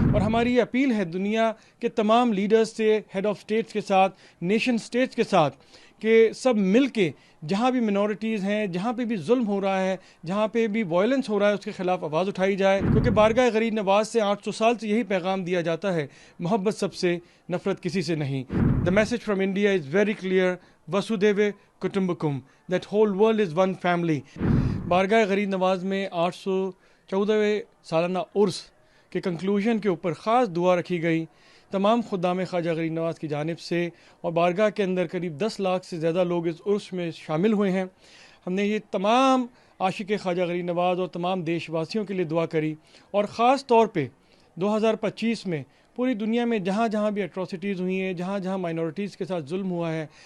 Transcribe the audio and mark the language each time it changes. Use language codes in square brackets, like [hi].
[ur] اور ہماری یہ اپیل ہے دنیا کے تمام لیڈرز سے، ہیڈ آف سٹیٹس کے ساتھ، نیشن سٹیٹس کے ساتھ، کہ سب مل کے جہاں بھی منورٹیز ہیں، جہاں پہ بھی ظلم ہو رہا ہے، جہاں پہ بھی وائلنس ہو رہا ہے، اس کے خلاف آواز اٹھائی جائے. کیونکہ بارگاہ غریب نواز سے 800 سال سے یہی پیغام دیا جاتا ہے، محبت سب سے، نفرت کسی سے نہیں. [en] The message from India is very clear. [sa] Vasudhaiva Kutumbakam. [en] That whole world is one family. [ur] بارگاہ غریب نواز میں 814ویں سالانہ عرس کے کنکلوژن کے اوپر خاص دعا رکھی گئی تمام خدام خواجہ غریب نواز کی جانب سے، اور بارگاہ کے اندر قریب 10 لاکھ سے زیادہ لوگ اس عرس میں شامل ہوئے ہیں. ہم نے یہ تمام عاشق خواجہ غریب نواز اور تمام دیش واسیوں کے لیے دعا کری، اور خاص طور پہ 2025 میں پوری دنیا میں جہاں جہاں بھی اٹراسٹیز ہوئی ہیں، جہاں جہاں مائنورٹیز کے ساتھ ظلم ہوا ہے.